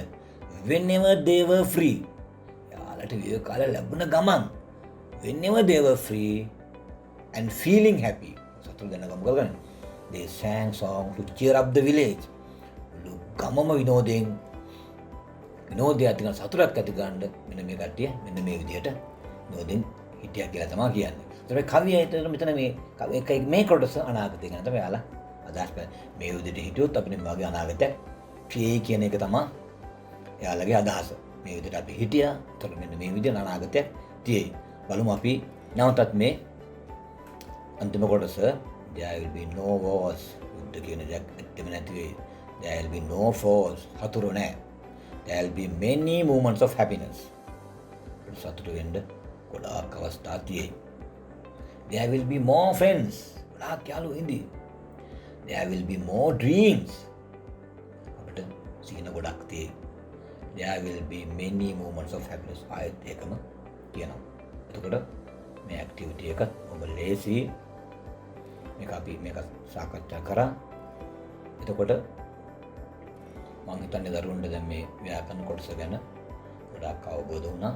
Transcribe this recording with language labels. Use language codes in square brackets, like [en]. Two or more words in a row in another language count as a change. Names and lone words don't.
[en] Whenever they were free. [si] යාලට විවේක කාලය ලැබුණ ගමන් [en] whenever they were free and feeling happy. [si] සතුට දැන ගමු කරගන්න. [en] They sang song to cheer up the village. [si] ගමම විනෝදය ඇති කරන සතුටක් ඇති ගන්න මෙන්න මේ කට්ටිය මෙන්න මේ විදිහට විනෝදෙන් හිටියා කියලා තමයි කියන්නේ. ඒතර කවිය ඇතුළත මෙතන මේ කොටස අනාගතය ගැන තමයි යාලා අදහස් කරන්නේ. මේ විදිහට හිටියොත් අපිට මේ වගේ අනාගතයක් ක්‍රියේ කියන එක තමයි යාලගේ අදහස. මේ විදිහට අපි හිටියා. ඒතර මෙන්න මේ විදිහට අනාගතයක් තියෙයි. බලමු අපි නැවතත් මේ අන්තිම කොටස [en] there will be no wars. [si] යුද්ධ කියන දෙයක් ඇත්තෙම නැති වෙයි. [en] There will be no force. [si] හතුරු නැහැ. [en] There will be many moments of happiness. [si] සතුටු වෙන්න ගොඩාක් අවස්ථා තියෙයි. [en] There will be more friends. [si] ගොඩාක් යාළුවෝ ඉඳී. [en] There will be more dreams. [si] අපිට සිහින ගොඩක් තියෙයි. [en] There will be many moments of happiness. [si] ආයෙත් ඒකම කියනවා. එතකොට මේ ඇක්ටිවිටි එක ඔබ ලේසි. මේක සාකච්ඡා කරා. එතකොට මම හිතන්නේ දරුවන්ට දැන් මේ ව්‍යාකරණ කොටස ගැන ගොඩාක් අවබෝධ වුණා.